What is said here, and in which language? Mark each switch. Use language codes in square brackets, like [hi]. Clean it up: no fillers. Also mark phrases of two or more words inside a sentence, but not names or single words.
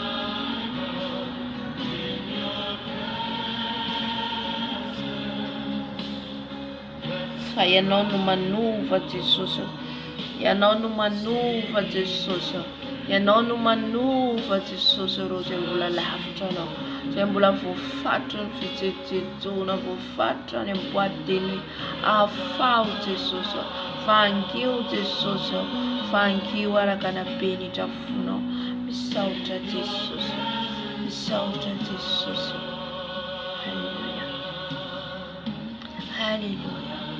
[mg] Fa ianao no manova Jesosy. Ianao no manova Jesosy. Ianao no manova Jesosy ireo izay mbola lavitra anao. Izay mbola voafatra ny fijejoana, voafatra ny amin'ny [fr] boîte de nuit. [mg] Afao Jesosy. Fangio Jesosy. Fangio araka ny habenitra fonao. Misaotra Jesosy. Misaotra Jesosy. Halleluja. Halleluja.